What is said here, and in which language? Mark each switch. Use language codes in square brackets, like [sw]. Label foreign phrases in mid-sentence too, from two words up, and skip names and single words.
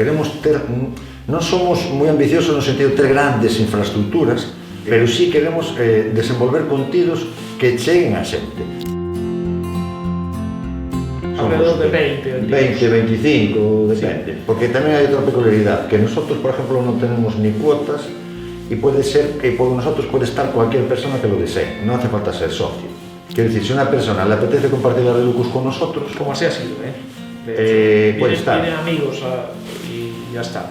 [gl] Queremos ter, non somos moi ambiciosos no sentido de ter grandes infraestructuras, pero sí queremos desenvolver contidos que cheguen a xente. [es] Alrededor de 20, 25, depende. Sí. [gl] Porque tamén hai outra peculiaridade, [es] que nosotros, por ejemplo, non tenemos ni cuotas [gl] e pode ser [es] que por nosotros [gl] pode estar [es] cualquier persona que lo desee, non hace falta ser socio. Quiero decir, si una persona le apetece compartir la Arde Lucus con nosotros... Como así ha sido, puede estar. Tienen amigos y ya está.